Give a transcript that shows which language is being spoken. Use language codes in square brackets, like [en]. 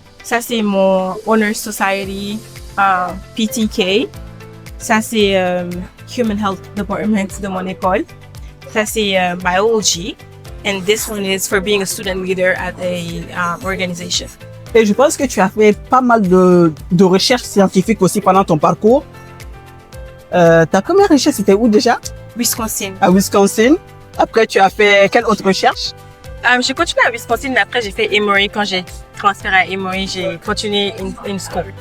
[fr] Ça, c'est mon Honor Society PTK. Ça, c'est Human Health Department de mon école. Ça, c'est Biology. [en] And this one is for being a student leader at a organization. [fr] Et je pense que tu as fait pas mal de recherches scientifiques aussi pendant ton parcours. Ta première recherche, c'était où déjà? Wisconsin. À Wisconsin. Après, tu as fait quelle autre recherche? J'ai continué à Wisconsin, mais après, j'ai fait Emory. Quand j'ai transféré à Emory, j'ai continué une school.